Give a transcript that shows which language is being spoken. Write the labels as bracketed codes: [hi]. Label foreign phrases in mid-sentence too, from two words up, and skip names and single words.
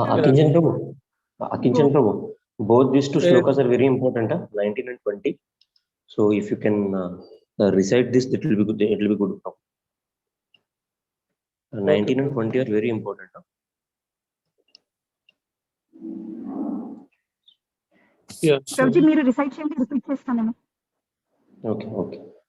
[en] Akinchan Prabhu, Akinchan Prabhu, both these two slokas are very important, 19 and 20. So if you can recite this, it will be good. It will be good. 19 and 20 are very important. Yeah. [te] Prabhuji, మీరు రిసైట్ చేయండి, రిపీట్ చేస్తాను నేను. [en] Okay, okay.